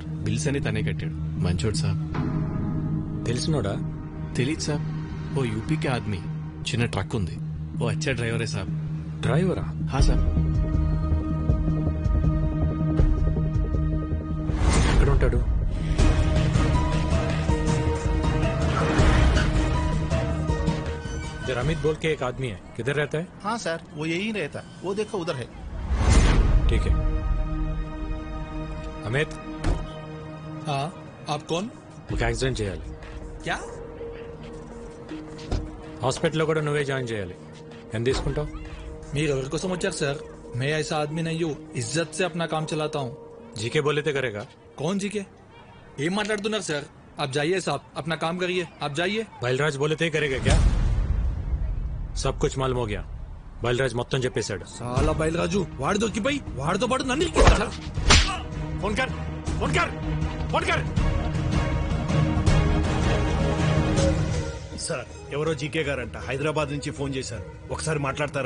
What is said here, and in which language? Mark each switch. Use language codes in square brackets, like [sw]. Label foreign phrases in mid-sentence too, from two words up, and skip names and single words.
[te] బిల్స్ అని తనే కట్టాడు. మంచోడు సార్. తెలిసినోడా? తెలీదు సార్. ఓ [hi] यूपी के आदमी, [te] చిన్న ట్రక్ ఉంది. ఓ అచ్చా డ్రైవరే సార్. డ్రైవరా? హా సార్. ఎక్కడ ఉంటాడు? [hi] अमित बोल के एक आदमी है, किधर रहता है? हाँ सर, वो यही रहता. वो देखो उधर है. ठीक है. अमित. हाँ, आप कौन? [te] ఒక యాక్సిడెంట్ చేయాలి. [hi] क्या? [te] హాస్పిటల్లో కూడా నువ్వే జాయిన్ చేయాలి. ఎంత తీసుకుంటావు? మీరు ఎవరి కోసం వచ్చారు సార్? [hi] मैं ऐसा आदमी नहीं हूँ, इज्जत से अपना काम चलाता हूँ. जीके बोले थे करेगा. कौन जीके? [te] ఏం మాట్లాడుతున్నారు సార్? [hi] आप जाइए साहब, अपना काम करिए. आप जाइए. బయల్రాజ్ बोले थे करेगा क्या? सब कुछ मालूम हो गया. [te] బయల్రాజ్ మొత్తం చెప్పేశాడు. చాలా బయలురాజు వాడు దొరికిపోయి వాడితో పాటు నన్ను ఇరికిస్తాడా? [hi] फ़ोन कर, फ़ोन कर, फ़ोन कर. [te] సార్, ఎవరో జీకే గారంట హైదరాబాద్ నుంచి ఫోన్ చేశారు. ఒకసారి మాట్లాడతారా?